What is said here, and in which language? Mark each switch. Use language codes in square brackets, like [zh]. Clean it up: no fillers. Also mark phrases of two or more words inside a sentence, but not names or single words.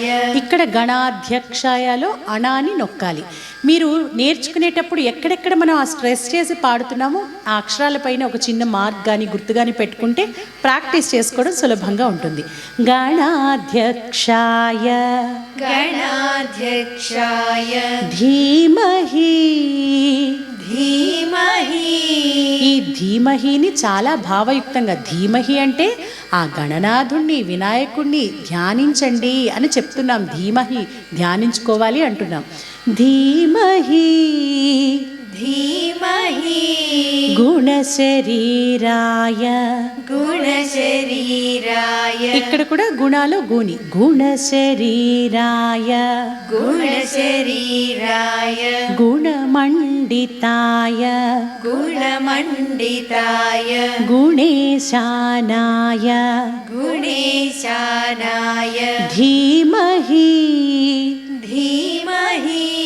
[te] ఇక్కడ గణాధ్యక్షాయలో అణాని నొక్కాలి. మీరు నేర్చుకునేటప్పుడు ఎక్కడెక్కడ మనం ఆ స్ట్రెస్ చేసి పాడుతున్నామో ఆ అక్షరాలపైన ఒక చిన్న మార్క్ కానీ గుర్తు కానీ పెట్టుకుంటే ప్రాక్టీస్ చేసుకోవడం సులభంగా ఉంటుంది. [sa] గణాధ్యక్షాయ गणाध्यक्षाय ధీమహి. धीमहि. [te] ఈ ధీమహిని చాలా భావయుక్తంగా, ధీమహి అంటే ఆ గణనాథుణ్ణి వినాయకుణ్ణి ధ్యానించండి అని చెప్తున్నాం. ధీమహి ధ్యానించుకోవాలి అంటున్నాం. ధీమహి [sa] धीमहि. గుణశరీరాయ. गुणशरीराय [te] ఇక్కడ కూడా గుణాలు గుని. గుణశరీరాయ [sa] गुणशरीराय గుణమండితాయ गुणमण्डिताय గుణేశానాయ गुणेशानाय ధీమహి. धीमहि.